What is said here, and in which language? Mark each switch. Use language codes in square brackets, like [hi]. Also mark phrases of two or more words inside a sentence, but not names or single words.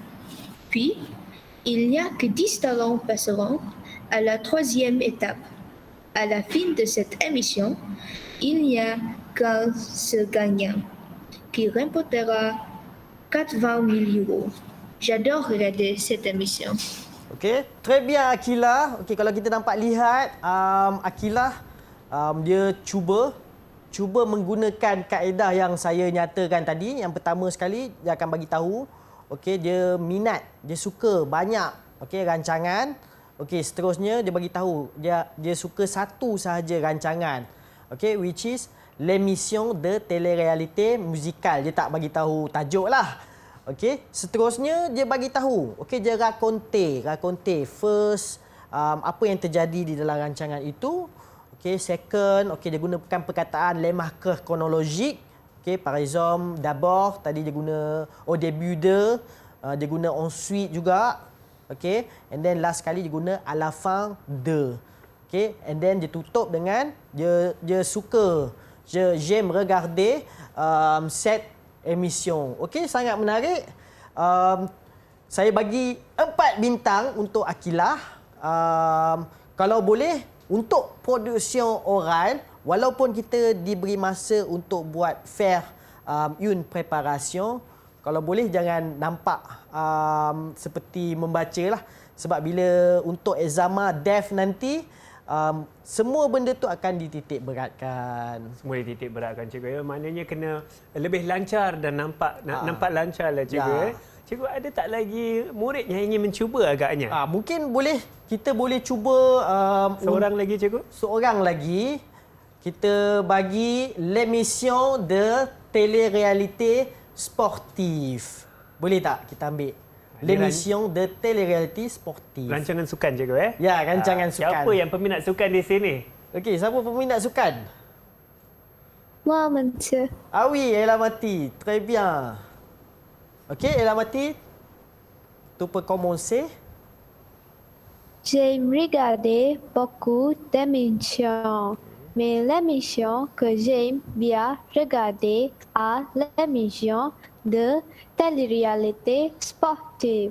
[fr] Puis, il n'y a que 10 talents passeront à la troisième étape. À la fin de cette émission, il n'y a qu'un seul gagnant qui remportera 80 000 euros. J'adore regarder cette émission. Okey, très bien Akila. [ms] Okey, kalau kita nampak lihat Akila dia cuba menggunakan kaedah yang saya nyatakan tadi. Yang pertama sekali dia akan bagi tahu, okey, dia minat, dia suka banyak rancangan. Okey, seterusnya dia bagi tahu dia suka satu sahaja rancangan. Okey, [en] which is [fr] l'émission de télé-réalité musicale. [ms] Dia tak bagi tahu tajuk lah. Okey, seterusnya dia bagi tahu. Okey, dia raconter first apa yang terjadi di dalam rancangan itu. Okey, second, okey, dia gunakan perkataan [fr] les marqueurs chronologiques. [ms] Okey, [fr] par exemple, d'abord [ms] tadi dia guna [fr] au début de, [ms] dia guna ensuite juga. Okey, [en] and then [ms] last kali dia guna [fr] à la fin de. [ms] Okey, [en] and then [ms] dia tutup dengan dia suka. [fr] J'aime regarder cette émission. [ms] Okey, sangat menarik. Saya bagi 4 bintang untuk Akila. Kalau boleh, untuk produksi oral, walaupun kita diberi masa untuk buat [fr] faire une préparation, [ms] kalau boleh jangan nampak seperti membaca lah. Sebab bila untuk examen DEF nanti, semua benda tu akan dititik beratkan. Semua dititik beratkan cikgu ya. Maknanya kena lebih lancar dan nampak lancar lah cikgu ya. Cikgu ada tak lagi murid yang ingin mencuba agaknya? Mungkin kita boleh cuba seorang lagi cikgu? Seorang lagi. Kita bagi [fr] l'émission de télé-réalité sportive. [ms] Boleh tak kita ambil? [fr] L'émission de télé-réalité sportive. [ms] Rancangan sukan cikgu Ya, rancangan sukan. Siapa yang peminat sukan di sini? Okey, siapa peminat sukan? [fr] Moi, monsieur. Ah oui, Elamati. Très bien. Okey, Elamati. Tu peux commencer. J'aime regarder beaucoup d'émissions, mais l'émission que j'aime bien regarder est l'émission de télé-réalité sportive.